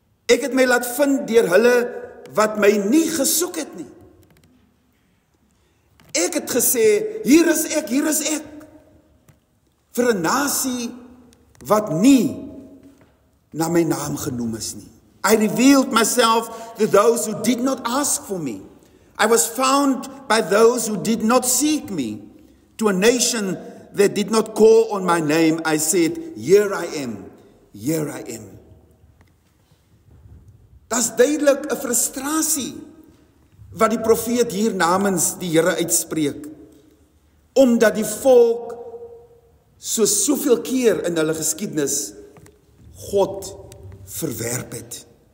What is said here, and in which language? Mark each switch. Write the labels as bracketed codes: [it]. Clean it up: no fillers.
[af] Ek het my laat vind deur hulle wat my nie gesoek het nie. Ek het gesê, hier is ek, vir 'n nasie wat nie na my naam genoem is nie. [en] I revealed myself to those who did not ask for me. I was found by those who did not seek me. To a nation that did not call on my name, I said, here I am, here I am. [af] Dis duidelik 'n frustrasie wat die profeet hier namens die Here uitspreek, omdat die volk soveel keer in hulle geskiedenis God verwerp het.